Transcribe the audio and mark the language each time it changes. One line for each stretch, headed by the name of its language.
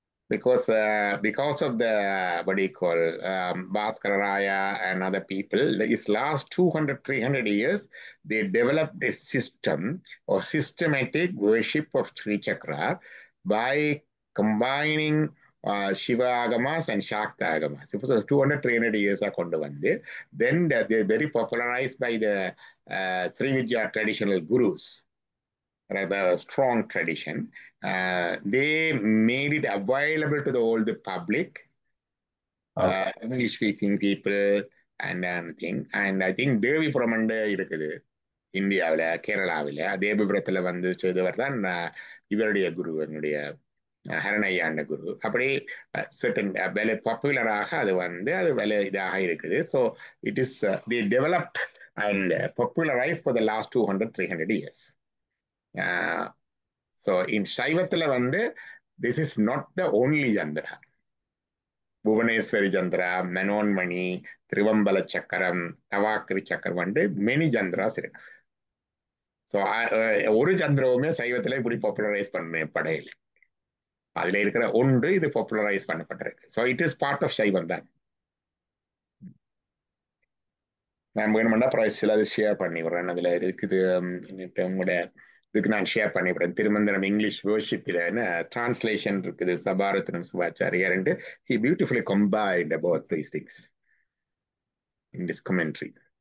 English: because of the what do you call Bhaskara Raya and other people, these last 200-300 years, they developed a system or systematic worship of Sri Chakra by combining Shiva Agamas and Shakta Agamas. It was 200-300 years then they're very popularized by the Sri Vidya traditional gurus. Rather strong tradition. They made it available to the whole public, English-speaking people, and thing. And I think
Tamil: Devipuram இருக்குது இந்தியாவில், கேரளாவில். தேவிபுரத்தில் செய்தவர் தான் இவருடைய குரு, என்னுடைய ஹரணையாண்ட குரு. அப்படி certain விலை பாப்புலராக அது அது விலை இதாக இருக்குது.
English: So it is the developed and popularize for the last 200-300 years. So in Shaivatila this is not the only Jandra. Bhuvaneswari Jandra, Manonmani, Trivambala Chakaram, Navakri Chakram, many Jandras.
Tamil: So ஒரு ஜந்திரவுமே சைவத்துல இப்படி popularise பண்ணப்படையில. அதுல இருக்கிற ஒன்று இது popularise பண்ணப்பட்டிருக்கு.
English: So it is part of Saivam தான்.
Tamil: நான் வேணுமெண்டா அப்புறம் சில அது ஷேர் பண்ணி விடுறேன். அதுல இருக்குது உங்களோட இதுக்கு நான் ஷேர் பண்ணிவிடுறேன். திருமந்திரம் இங்கிலீஷ் வேர்ஷிப் டிரான்ஸ்லேஷன் இருக்குது, Sabaratnam Sivachariyar.
English: He beautifully combined about these things in this commentary.